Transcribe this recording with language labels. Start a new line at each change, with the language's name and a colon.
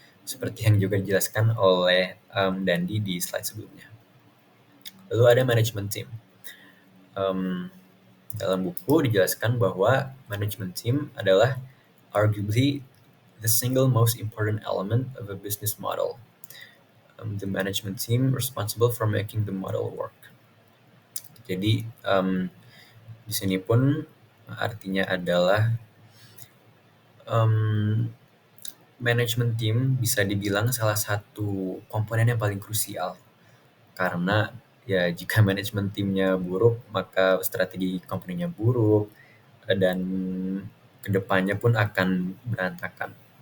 Indonesian: Seperti yang juga dijelaskan oleh Dandi di slide sebelumnya. Lalu ada management team. Dalam buku dijelaskan bahwa management team adalah
English: arguably the single most important element of a business model. The management team responsible for making the model work.
Indonesian: Jadi di sini pun artinya adalah management team bisa dibilang salah satu komponen yang paling krusial. Karena ya jika management teamnya buruk, maka strategi company-nya buruk dan kedepannya pun akan berantakan.